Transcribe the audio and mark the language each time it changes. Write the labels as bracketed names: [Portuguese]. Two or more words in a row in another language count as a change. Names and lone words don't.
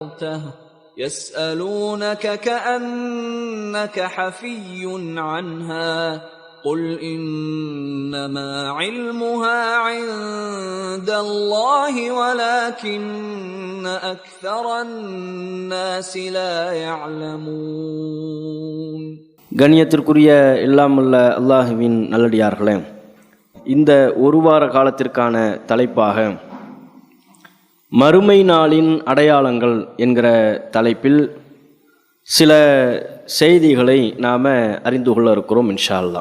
[Arabic] يسألونك كأنك حفي عنها قل إنما علمها عند الله ولكن أكثر الناس لا يعلمون. [Tamil] கண்ணியத்திற்குரிய எல்லாமல்ல அல்லாஹுவின் நல்லடியார்களே, இந்த ஒரு வார காலத்திற்கான தலைப்பாக மறுமை நாளின் அடையாளங்கள் என்கிற தலைப்பில் சில செய்திகளை நாம் அறிந்து கொள்ள இருக்கிறோம் [Arabic] إن شاء الله.